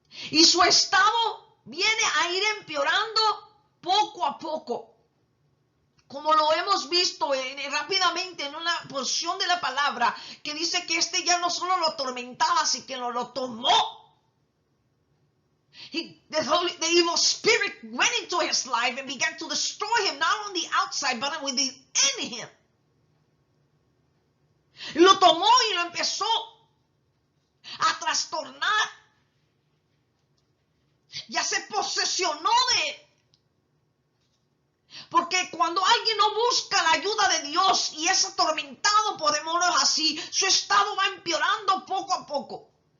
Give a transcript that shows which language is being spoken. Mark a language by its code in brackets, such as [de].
[es] Y su estado viene a ir empeorando poco a poco. Como lo hemos visto rápidamente en una porción de la palabra que dice que este ya no solo lo atormentaba, sino que lo tomó. [en] The evil spirit went into his life and began to destroy him, not on the outside, but within him. [es] Lo tomó y lo empezó a trastornar. Ya se posesionó de él. Porque cuando alguien no busca la ayuda de Dios y es atormentado por demonios así, su estado va empeorando poco a poco.